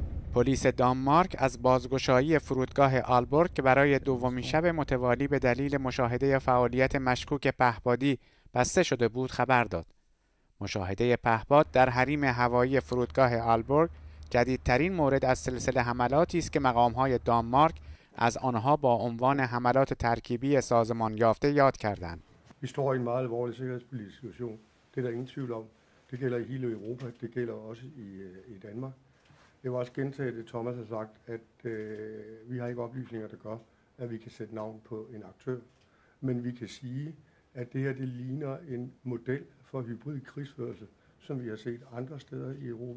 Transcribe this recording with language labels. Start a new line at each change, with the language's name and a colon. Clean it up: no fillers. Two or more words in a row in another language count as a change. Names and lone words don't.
Persian: پلیس دانمارک از بازگشایی فرودگاه آلبورگ که برای دومین شب متوالی به دلیل مشاهده فعالیت مشکوک پهپادی بسته شده بود خبر داد. مشاهده پهپاد در حریم هوایی فرودگاه آلبورگ جدیدترین مورد از سلسله حملاتی است که مقام‌های دانمارک از آنها با عنوان حملات ترکیبی سازمان یافته یاد کردند.
Danish: Vi står i en meget alvorlig sikkerhedspolitisk situation. Det er der ingen tvivl om. Det gælder i hele Europa. Det gælder også i Danmark. Jeg vil også gentage det, Thomas har sagt, at vi har ikke oplysninger, der gør, at vi kan sætte navn på en aktør. Men vi kan sige, at det her det ligner en model for hybrid krigsførelse, som vi har set andre steder i Europa.